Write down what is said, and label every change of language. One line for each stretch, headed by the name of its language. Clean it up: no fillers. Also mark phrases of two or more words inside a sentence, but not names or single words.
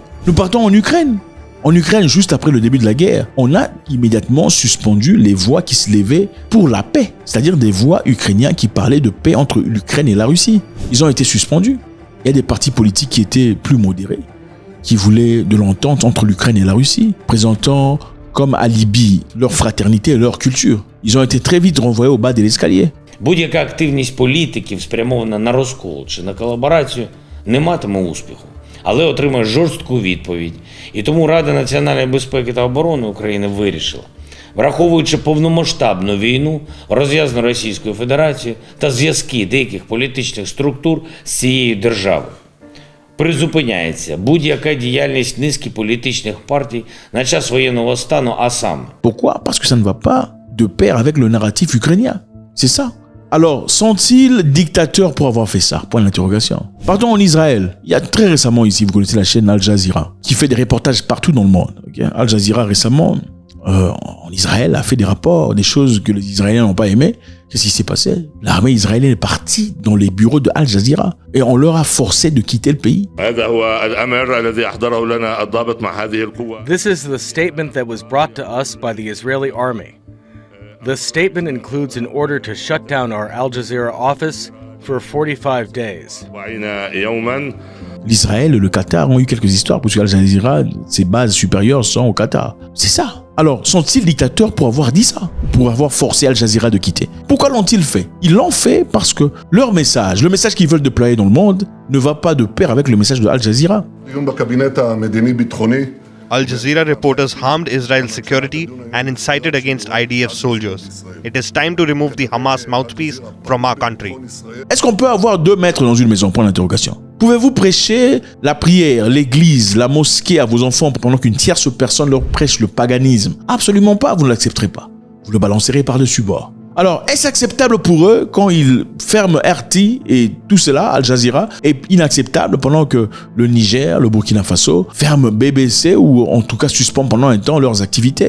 French: Nous partons en Ukraine. En Ukraine, juste après le début de la guerre, on a immédiatement suspendu les voix qui se levaient pour la paix, c'est-à-dire des voix ukrainiens qui parlaient de paix entre l'Ukraine et la Russie. Ils ont été suspendus. Il y a des partis politiques qui étaient plus modérés, qui voulaient de l'entente entre l'Ukraine et la Russie, présentant comme alibi leur fraternité et leur culture. Ils ont été très vite renvoyés au bas de l'escalier.
Ukrainian: Будь-яка активність політиків, спрямована на розкол чи на колаборацію, не матиме успіху, але отримає жорстку відповідь. І тому Рада національної безпеки та оборони України вирішила, враховуючи повномасштабну війну, розв'язану Російською Федерацією та зв'язки деяких політичних структур з цією державою, призупиняється будь-яка діяльність низки політичних партій на час воєнного стану, а саме.
French: Pourquoi? Parce que ça ne va pas de pair avec le narratif ukrainien. C'est ça. Alors, sont-ils dictateurs pour avoir fait ça? Point d'interrogation. Partons en Israël. Il y a très récemment ici, vous connaissez la chaîne Al Jazeera, qui fait des reportages partout dans le monde. Okay? Al Jazeera récemment, en Israël, a fait des rapports, des choses que les Israéliens n'ont pas aimées. Qu'est-ce qui s'est passé? L'armée israélienne est partie dans les bureaux de Al Jazeera et on leur a forcé de quitter le pays.
English: This is the statement that was brought to us by the Israeli army. The statement includes an order to shut down our Al Jazeera office for 45 days.
French: L'Israël et le Qatar ont eu quelques histoires parce qu'Al Jazeera, ses bases supérieures sont au Qatar. C'est ça. Alors, sont-ils dictateurs pour avoir dit ça? Pour avoir forcé Al Jazeera de quitter? Pourquoi l'ont-ils fait? Ils l'ont fait parce que leur message, le message qu'ils veulent déployer dans le monde, ne va pas de pair avec le message de Al Jazeera.
English: Al Jazeera reporters harmed Israel's security and incited against IDF soldiers. It is time to remove the Hamas mouthpiece from our country.
French: Est-ce qu'on peut avoir 2 maîtres dans une maison? Point d'interrogation. Pouvez-vous prêcher la prière, l'église, la mosquée à vos enfants pendant qu'une tierce personne leur prêche le paganisme? Absolument pas, vous ne l'accepterez pas. Vous le balancerez par-dessus bord. Alors, est-ce acceptable pour eux quand ils ferment RT et tout cela, Al Jazeera, est inacceptable pendant que le Niger, le Burkina Faso, ferment BBC ou en tout cas suspend pendant un temps leurs activités?